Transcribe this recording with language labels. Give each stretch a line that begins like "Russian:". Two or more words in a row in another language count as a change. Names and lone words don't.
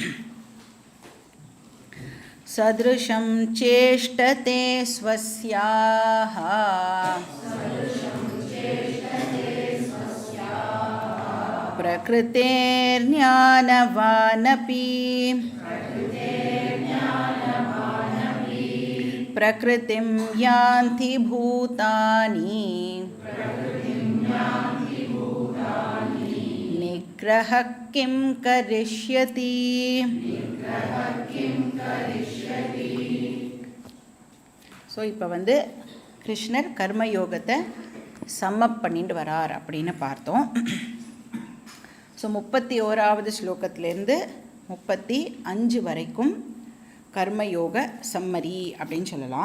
Sanskrit: सदृशं चेष्टते स्वस्याः प्रकृतेर्ज्ञानवानपि प्रकृतिं यान्ति भूतानि निग्रहः किं करिष्यति।
Tamil: ஸோ இப்போ வந்து கிருஷ்ணர் கர்மயோகத்தை சம்மப் பண்ணிட்டு வரார் அப்படின்னு பார்த்தோம். ஸோ 31வது ஸ்லோகத்திலேருந்து 35 வரைக்கும் கர்மயோக சம்மரி அப்படின்னு சொல்லலாம்.